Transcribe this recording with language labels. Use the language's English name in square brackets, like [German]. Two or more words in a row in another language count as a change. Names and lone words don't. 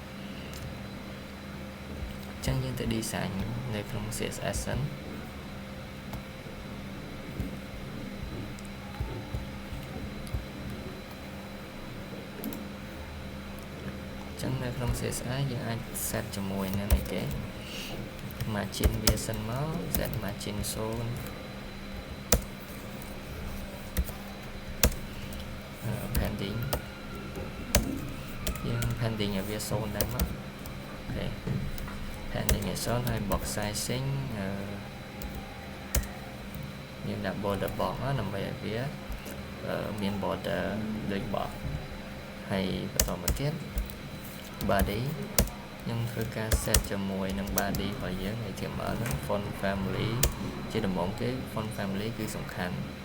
[Khmer] អញ្ចឹងយើងទៅ design នៅក្នុង CSS សិនចឹងនៅក្នុង CSS យើងអាច set ជាមួយនឹងអីគេ margin វាសិនមក [English] set margin [Khmer] 0 pending យើង pending ឲ្យវា0ដែរមកអូខេ pending ឲ្យ0ហើយ [English] box sizing [Khmer] យើងដាក់ [English] border box [Khmer] ដើម្បីឲ្យវាមាន border ដូច box ហើយបន្តមកទៀត body ខ្ញុំធ្វើការ set ជាមួយនឹង body របស់យើង HTML ហ្នឹង [English] font family [Khmer] ជាដំបូងគេ [English] font family [Khmer] គឺសំខាន់